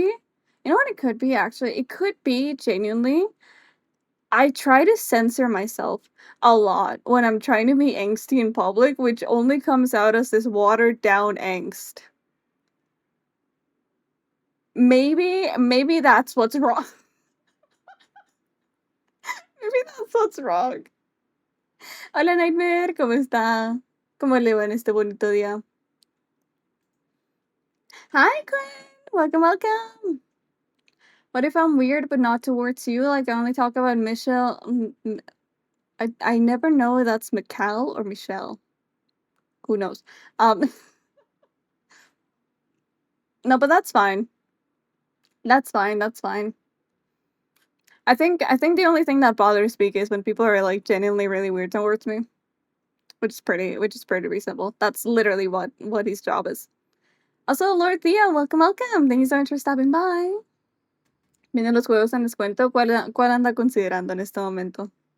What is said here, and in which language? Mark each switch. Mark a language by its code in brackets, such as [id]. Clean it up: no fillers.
[en] You know what it could be actually? It could be genuinely I try to censor myself a lot when I'm trying to be angsty in public, which only comes out as this watered down angst. Maybe that's what's wrong. Maybe that's what's wrong. [es] Hola Nightmare, ¿cómo está? ¿Cómo le va en este bonito día? [en] Hi Glenn, welcome, welcome. What if I'm weird but not towards you? Like I only talk about Michelle. I never know if that's Mikal or Michelle. Who knows? Um, no, but that's fine. That's fine. That's fine. I think the only thing that bothers me is when people are like genuinely really weird towards me, which is pretty reasonable. That's literally what his job is. Also, Lord Thea, welcome, welcome. Thank you so much for stopping by. [es] Vienen los juegos en descuento. ¿Cuál anda considerando en este momento?